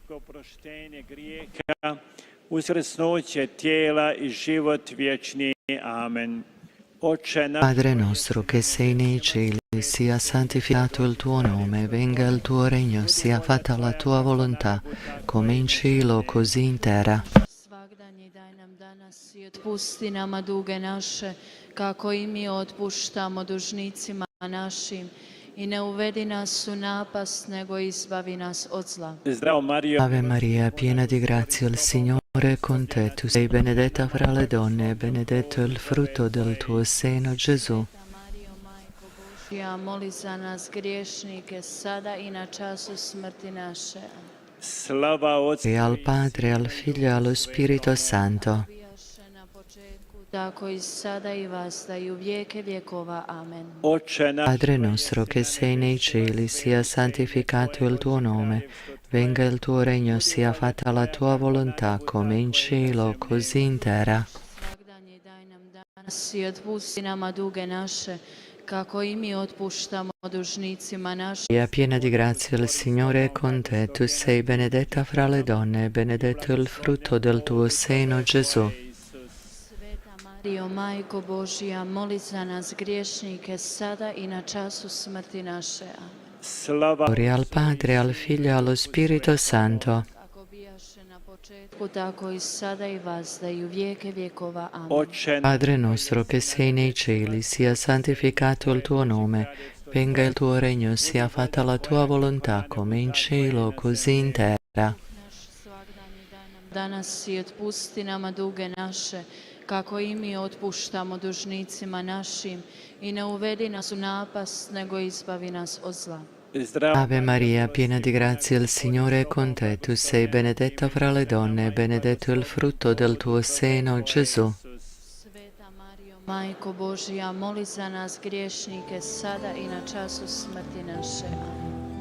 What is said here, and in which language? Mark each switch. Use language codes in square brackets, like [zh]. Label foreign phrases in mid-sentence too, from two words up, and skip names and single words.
[it] Padre nostro che sei nei cieli, sia santificato il tuo nome, venga il tuo regno, sia fatta la tua volontà, come in cielo, così in terra. [hr] I otpusti nama duge naše, kako i mi otpuštamo dužnicima našim, i ne uvedi nas u napast, nego izbavi nas od zla. [it] Ave Maria, piena di grazia, il Signore è con te. Tu sei benedetta fra le donne, e benedetto il frutto del tuo seno, Gesù. [hr] Božja, moli za nas griješnike, sada i na času smrti naše. [it] E al Padre, al Figlio e allo Spirito Santo. [hr] Tako i sada i vasta i u vijeke vjekova. Amen. [it] Padre nostro che sei nei cieli, sia santificato il tuo nome, venga il tuo regno, sia fatta la tua volontà, come in cielo, così in terra. [hr] I otpusti nama duge naše, kako i mi otpuštamo dužnicima našim. [it] Maria, piena di grazia, il Signore è con te. Tu sei benedetta fra le donne, e benedetto il frutto del tuo seno, Gesù. [hr] Mario, Majko Božja, moli za nas griješnike, sada i na času smrti naše. [it] Gloria al Padre, al Figlio e allo Spirito Santo. [hr] Kako bijaše na početku, tako i sada i vazda i u vijeke vjekova. Amen. [it] Padre nostro che sei nei cieli, sia santificato il tuo nome, venga il tuo regno, sia fatta la tua volontà, come in cielo, così in terra. [hr] Danas i otpusti nama duge naše, kako i mi otpuštamo dužnicima našim, i ne uvedi nas u napast, nego izbavi nas od zla. [it] Ave Maria, piena di grazia, il Signore è con te. Tu sei benedetta fra le donne, e benedetto il frutto del tuo seno, Gesù. [hr] Majko Božja, moli za nas griješnike, sada i na času smrti naše. Amen.